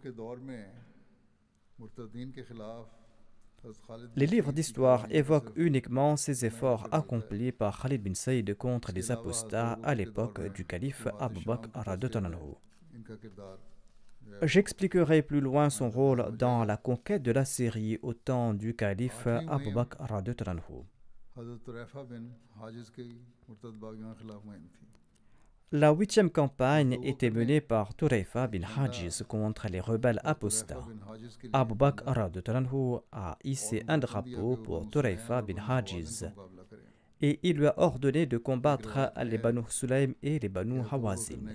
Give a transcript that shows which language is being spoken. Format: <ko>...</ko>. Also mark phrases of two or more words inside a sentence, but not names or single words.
<fr>Les livres d'histoire évoquent uniquement ces efforts accomplis par Khalid bin Saïd contre les apostats à l'époque du calife Abu Bakr. J'expliquerai plus loin son rôle dans la conquête de la Syrie au temps du calife Abu Bakr</fr> <ar>رضي الله عنه.</ar> <hi>हज़रत तुरैफ़ा बिन हाजिज़ के मुर्तद बागियों के खिलाफ मुहिम थी।</hi> <fr>La 8e campagne était menée par Turayfa bin Hajiz contre les rebelles apostats. Abu Bakr</fr> <ar>رضي الله عنه</ar> <fr>a hissé un drapeau pour Turayfa bin Hajiz et il lui a ordonné de combattre les Banu Sulaym et les Banu Hawazin.</fr>